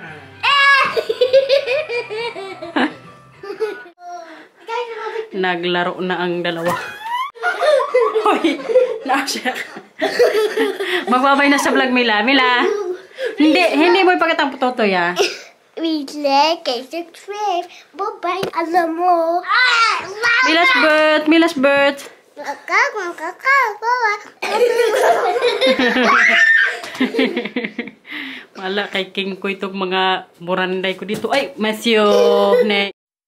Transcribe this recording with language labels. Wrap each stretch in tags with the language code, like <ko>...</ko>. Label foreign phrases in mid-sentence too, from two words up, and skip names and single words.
<tl>Naglaro na ang dalawa. Hoy, naasya. Magbabay na sa vlog, Mila. Mila, hindi mo ipakita ang putotoy, ha?</tl> <nl>Wie lekker is het twee. Bye allemaal.</nl> <en>Mila's bird.</en> <tl>Kakak, baba. Wala kay King ko itong mga buranday ko dito. Ay, Matthew.</tl>